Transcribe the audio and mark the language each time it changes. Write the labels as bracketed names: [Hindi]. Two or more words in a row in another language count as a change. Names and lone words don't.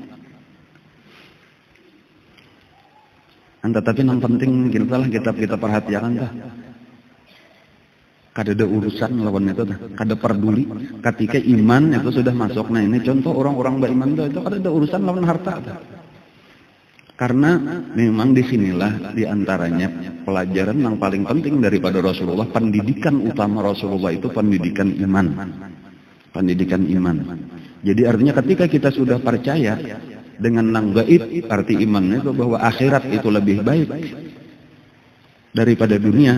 [Banjar] Tetapi yang penting kita perhatikan dah. Kada ada urusan lawan itu dah, kada peduli. Ketika iman itu sudah masuk, nah ini contoh orang-orang beriman itu kada ada urusan lawan harta dah. [Indonesian] Karena memang disinilah diantaranya pelajaran yang paling penting daripada Rasulullah, pendidikan utama Rasulullah itu pendidikan iman. Pendidikan iman. Jadi artinya ketika kita sudah percaya dengan nang gaib, arti imannya itu bahwa akhirat itu lebih baik daripada dunia.